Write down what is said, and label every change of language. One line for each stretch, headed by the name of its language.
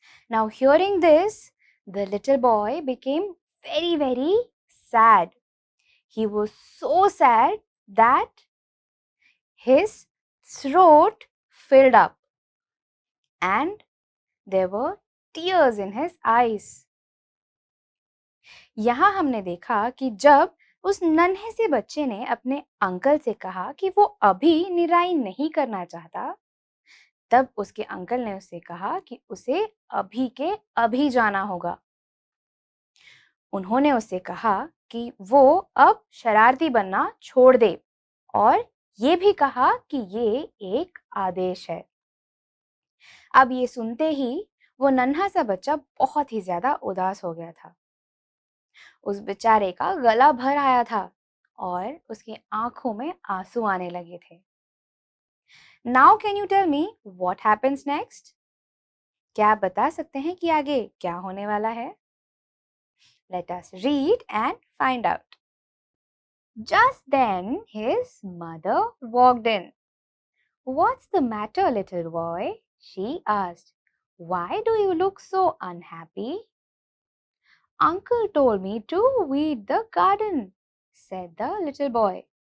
English: Now, hearing this, the little boy became very, very sad. He was so sad that his throat filled up and there were tears in his eyes.
Hindi: यहाँ हमने देखा कि जब उस नन्हे से बच्चे ने अपने अंकल से कहा कि वो अभी निराई नहीं करना चाहता, तब उसके अंकल ने उससे कहा कि उसे अभी के अभी जाना होगा। उन्होंने उससे कहा कि वो अब शरारती बनना छोड़ दे और ये भी कहा कि ये एक आदेश है। अब ये सुनते ही वो नन्हा सा बच्चा बहुत ही ज्यादा उदास हो गया था। उस बेचारे का गला भर आया था और उसकी आंखों में आंसू आने लगे थे।
English: Now can you tell me what happens next?
Hindi: क्या आप बता सकते हैं कि आगे क्या होने वाला है?
English: Let us read and find out. Just then his mother walked in. What's the matter, little boy? She asked. Why do you look so unhappy? Uncle told me to weed the garden, said the little boy.